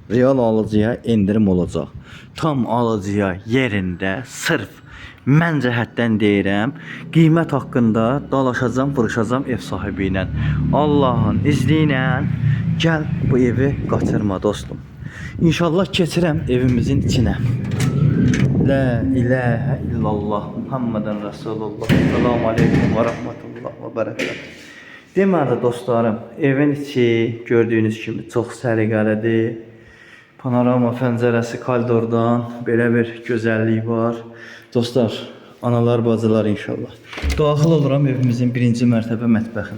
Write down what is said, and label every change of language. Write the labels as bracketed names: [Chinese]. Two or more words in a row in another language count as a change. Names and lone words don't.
[Azerbaijani] Real alıcıya endirim olacaq. Tam alıcıya yerində sırf mən cəhətdən deyirəm, qiymət haqqında dalaşacağam, vuruşacağam ev sahibi ilə. Allahın izni ilə gəl bu evi qaçırma dostum. İnşallah keçirəm evimizin içinə. [Arabic] لا إله إلا الله محمد رسول الله. سلام عليكم ورحمة الله وبركاته. [Azerbaijani] Deməli dostlarım, evin içi gördüğünüz kimi çox səliqəlidir. Panorama pəncərəsi koridordan belə bir gözəllik var. Dostlar, analar, bacılar inşallah. Daxil oluram evimizin birinci mərtəbə mətbəxinə.